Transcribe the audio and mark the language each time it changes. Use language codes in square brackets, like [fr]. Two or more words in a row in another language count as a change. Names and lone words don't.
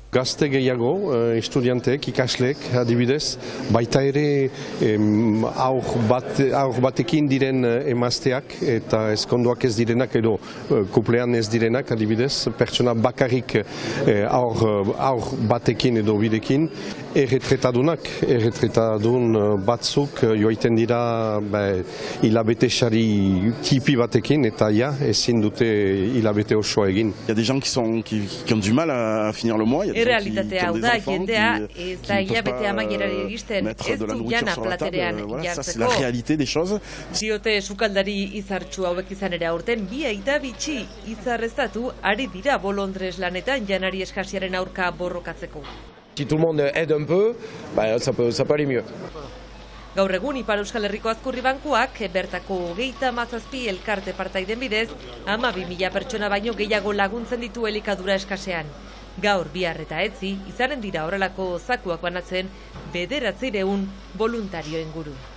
[eu] Gazte gehiago, estudianteek, ikasleek adibidez, baita ere aur batekin diren emazteak eta ezkonduak ez direnak edo kuplean ez direnak adibidez, pertsona bakarrik aur batekin edo bidekin, erretretadun batzuk joaiten dira hilabete sari tipi batekin eta ezin dute hilabete osoa egin. [fr] Il y a des gens qui ont du mal à finir le mois. [eu] Errealitatea hau da, jendea ez da hilabete amaierari egisten, ez du jana platerean jartzeko. Diote sukaldari izartxu hauek izan ere aurten bi aita bitxi izarreztatu ari dira bolondrez lanetan janari eskasiaren aurka borrokatzeko. [fr] Si tout le monde aide un peu, ça peut aller mieux. [eu] Gaur egun Ipar Euskal Herriko Azkurri Bankuak bertako 37 elkarte partaiden bidez 12.000 pertsona baino gehiago laguntzen ditu elikadura eskasean. Gaur bihar eta etzi izanen dira horrelako zakuak banatzen 900 voluntario inguru.